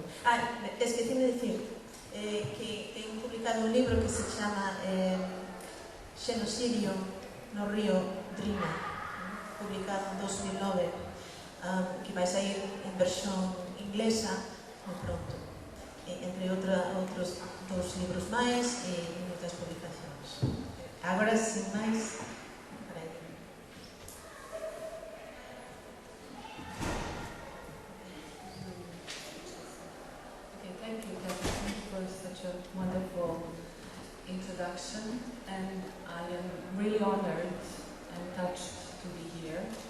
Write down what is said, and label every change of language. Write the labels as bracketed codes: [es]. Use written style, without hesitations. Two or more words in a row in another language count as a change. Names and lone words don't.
[gl] Esquecime de decir que ten publicado un libro que se chama Xenocidio no río Drina, publicado en 2009, que vai sair en versión inglesa moi pronto, entre outros dous libros máis e moitas publicacións. Agora, sin máis, para aí. [en] Okay, thank you, Kathy. Thank you for such a wonderful introduction, and I am really honored and touched to be here.